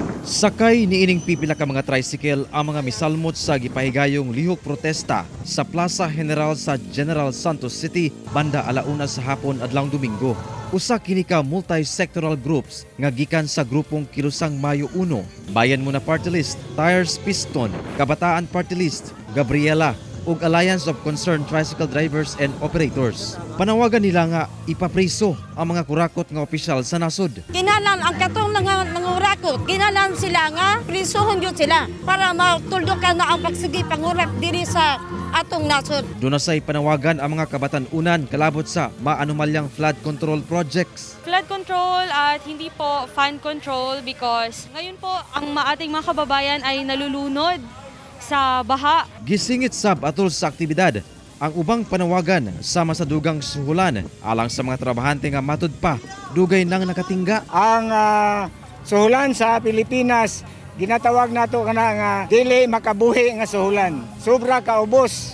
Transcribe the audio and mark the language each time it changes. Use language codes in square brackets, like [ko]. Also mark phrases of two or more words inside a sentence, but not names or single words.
[ceb] Sakay niining pipila ka mga tricycle ang mga misalmot sa gipahigayong lihok protesta sa Plaza General sa General Santos City banda alauna sa hapon adlawng Domingo. Usa kini ka [en] multi-sectoral groups [ceb] nga gikan sa grupong Kilusang Mayo 1, Bayan Muna Party List, Tires Piston, Kabataan Party List, Gabriela ug Alliance of Concerned Tricycle Drivers and Operators. Panawagan nila nga ipapriso ang mga kurakot nga opisyal sa nasod. Kinalan ang katong nangurakot, kinalan sila nga prisuhon yun sila para matuldukan na ang pagsigi pangurak diri sa atong nasod. Doon na say panawagan ang mga kabatan-unan kalabot sa maanumalyang [en] flood control projects. Flood control [tl] at hindi po [en] fan control [tl] because ngayon po ang ating mga kababayan ay nalulunod sa baha. [ceb] Gisingit sab atol sa aktibidad ang ubang panawagan sama sa dugang suhulan alang sa mga trabahante nga matud pa dugay nang nakatingga. Ang suhulan sa Pilipinas ginatawag nato kana nga dili makabuhi nga suhulan. Sobra kaubos.